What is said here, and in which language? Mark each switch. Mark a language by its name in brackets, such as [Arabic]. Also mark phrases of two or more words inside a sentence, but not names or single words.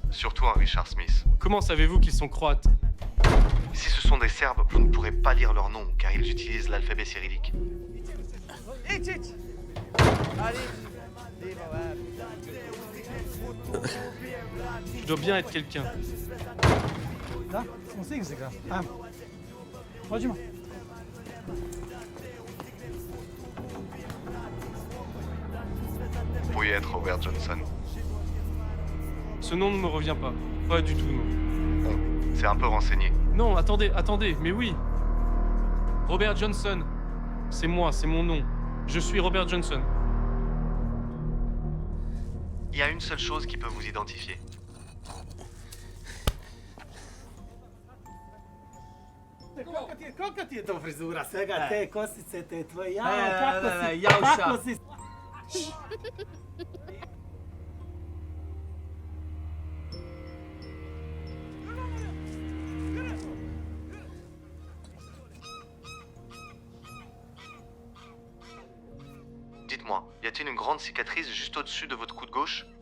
[French] Surtout un Richard Smith. Comment savez-vous qu'ils sont croates? Si ce sont des Serbes, vous ne pourrez pas lire leur nom, car ils utilisent l'alphabet cyrillique. Je dois bien être quelqu'un. [Bosnian] Da, smo stigli se ga. Ajmo. Hoćemo. [French] Vous pourriez être Robert Johnson. Ce nom ne me revient pas. Pas du tout, non. Bon, c'est un peu renseigné. Non, attendez, attendez, mais oui. Robert Johnson. C'est moi, c'est mon nom. Je suis Robert Johnson. Il y a une seule chose qui peut vous identifier. [Bosnian] Kako ti je to frizura? Svega te kosice, te tvoje Javša. [French] Dites-moi, y a-t-il une grande cicatrice juste au-dessus de votre coude gauche?